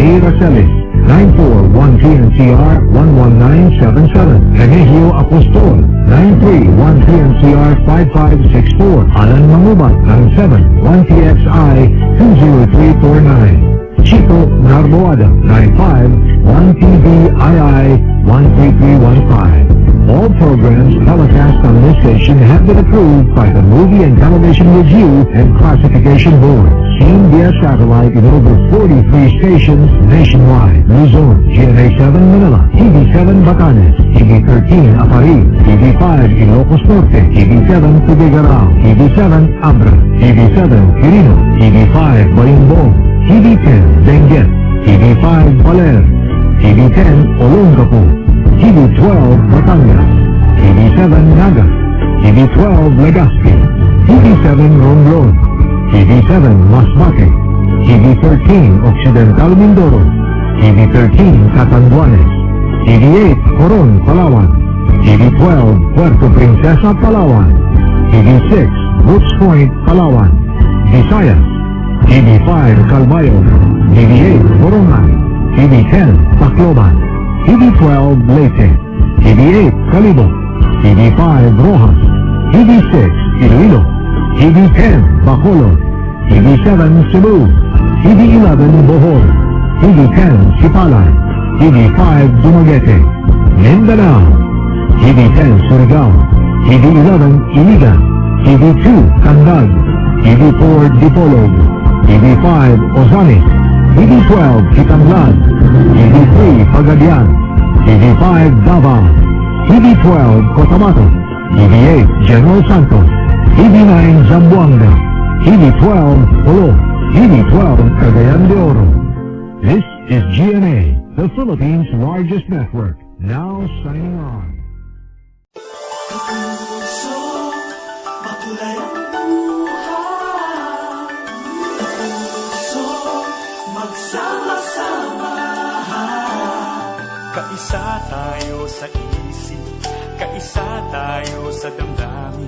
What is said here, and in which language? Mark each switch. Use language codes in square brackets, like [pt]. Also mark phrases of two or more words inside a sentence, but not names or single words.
[en] Racelis, 941 PNCR 11977. Remigio Apostol, 931 PNCR 5564. Alan Mangubat, 971 TXI 20349. Chico Narboada, 951 TVII 13315. All programs telecast on this station have been approved by the Movie and Television Review and Classification Board. Seen via satellite in over 43 stations nationwide. Luzon, GMA 7 Manila, TV7 Batanes, TV13 Aparig, TV5 Ilocos Norte, TV7 Tubigarao, TV7 Abra, TV7 Quirino, TV5 Balimbong, TV10 Benguet, TV5 Baler, TV10 Olongapo, TV12 Batangas, TV7 Naga, TV12 Legazpi, TV7 Romblon, TV7 Masbate, TV13 Occidental Mindoro, TV13 Catanduanes, TV8 Coron, Palawan, TV12 Puerto Princesa, Palawan, TV6 Woods Point, Palawan, Visayas, TV5 Calbayo, TV8 Borongan, TV10 Tacloban, TV12 Leyte, TV8 Calibo, TV5 Rojas, TV6 Iloilo, TV10 Bacolod, TV7 Cebu, TV11 Bohol, TV10 Sipalay, TV5 Dumaguete, Mindanao, TV10 Surigao, TV11 Iligan, TV2 Candag, TV4 Dipolog, TV5 Ozanes, TV12 Kitanglad, TV3 Pagadian, TV5 Davao, TV12 Cotabato, TV8 General Santos, TV9 Zamboanga, TV12 Polo, TV12 Cagayan de Oro. This is GMA, the Philippines' largest network. Now signing on. [tl] Kaisa tayo sa isip, kaisa tayo sa damdamin.